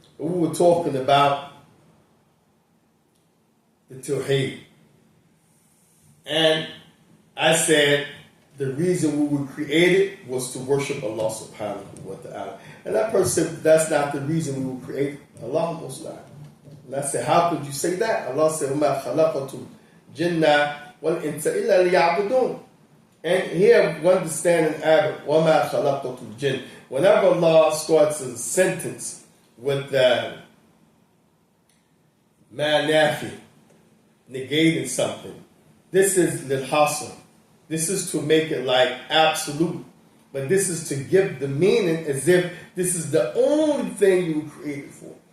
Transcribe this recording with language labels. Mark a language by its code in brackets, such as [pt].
[en] But we were talking about the Tawheed. And I said the reason we were created was to worship Allah subhanahu wa ta'ala. And that person said, that's not the reason we were created. Allah was not. And I said, how could you say that? Allah said, [ar] وَمَا خَلَقَتُ الْجِنَّ وَالْإِنسَ إِلَّا لِيَعْبُدُونَ. [en] And here we understand in Arabic, [ar] وَمَا خَلَقْتُ الْجِنَّ. [en] Whenever Allah starts a sentence with the ma nafi, negating something, this is lil-hasr. This is to make it like absolute. But this is to give the meaning as if this is the only thing you were created for.